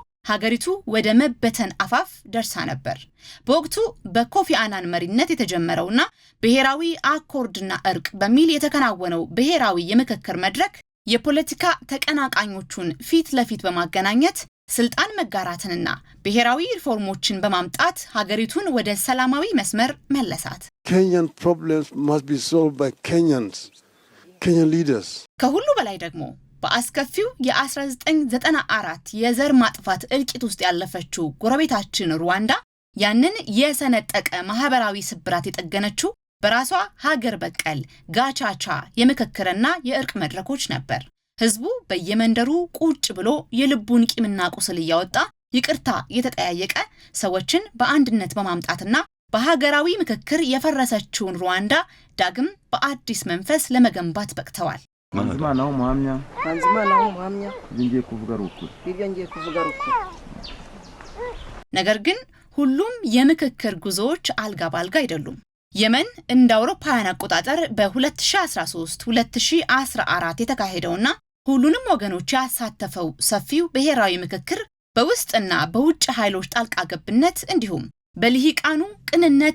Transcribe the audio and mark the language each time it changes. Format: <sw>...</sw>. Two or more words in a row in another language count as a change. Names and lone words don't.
<am>ሀገሪቱ ወደ መበተን አፋፍ ደርሳ ነበር። በወቅቱ በኮፊ አናን መሪነት የተጀመረውና ብሔራዊ አኮርድና እርቅ በሚል የተከናወነው ብሔራዊ የምክክር መድረክ የፖለቲካ ተቀናቃኞቹን ፊት ለፊት በማገናኘት ስልጣን መጋራትንና ብሔራዊ ሪፎርሞችን በማምጣት ሀገሪቱን ወደ ሰላማዊ መስመር መለሳት።</am> <en>Kenyan problems must be solved by Kenyan leaders.</en> <am>ከሁሉ በላይ ደግሞ በአስከፊው የ1994 የዘር ማጥፋት እልቂት ውስጥ ያለፈችው ጎረቤታችን ሩዋንዳ ያንን የሰነጠቀ ማህበራዊ ስብራት የጠገነችው በራሷ ሀገር በቀል ጋቻቻ የምክክርና የእርቅ መድረኮች ነበር። ህዝቡ በየመንደሩ ቁጭ ብሎ የልቡን ቂምና ቁስል እያወጣ ይቅርታ የተጠያየቀ ሰዎችን በአንድነት በማምጣትና በሀገራዊ ምክክር የፈረሰችውን ሩዋንዳ ዳግም በአዲስ መንፈስ ለመገንባት በቅተዋል።</am> <rw>Manzima naho muhamya ngiye kuvuga ruku</rw> <am>ነገር ግን ሁሉም የምክክር ጉዞዎች አልጋ ባልጋ አይደሉም። የመን እንደ አውሮፓውያን አቆጣጠር በ2013 2014 የተካሄደውና ሁሉንም ወገኖች ያሳተፈው ሰፊው ብሔራዊ ምክክር በውስጥና በውጭ ኃይሎች ጣልቃ ገብነት እንዲሁም በልሂቃኑ ቅንነት</am>